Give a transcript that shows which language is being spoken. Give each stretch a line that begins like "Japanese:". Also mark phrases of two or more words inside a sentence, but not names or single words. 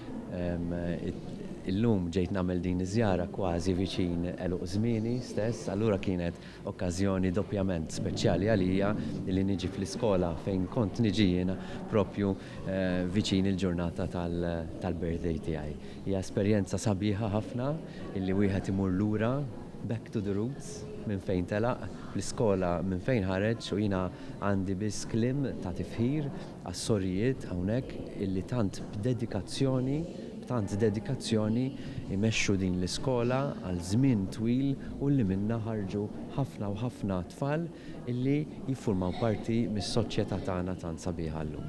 Maltese: Illum ġejt nagħmel din iż-żjara kważi viċin eluq żmieni stess, allura kienet okkażjoni doppjament speċjali għalija li niġi fl-iskola fejn kont niġi jiena proprju viċin il-ġurnata tal-birthday tiegħi. Hija esperjenza sabiħa ħafna illi wieħed imur lura
English: back to the roots
Maltese: minn fejn telaq l-iskola minn fejn ħareġ u jiena għandi biss kliem ta' tifħir għas-sorrijiet hawnhekk illi tant dedikazzjoni imexxu din l-iskola għal żmien twil u li minnha ħarġu ħafna u ħafna tfal illi jiffurmaw parti mis-soċjetà tagħna tant sabiħa llum.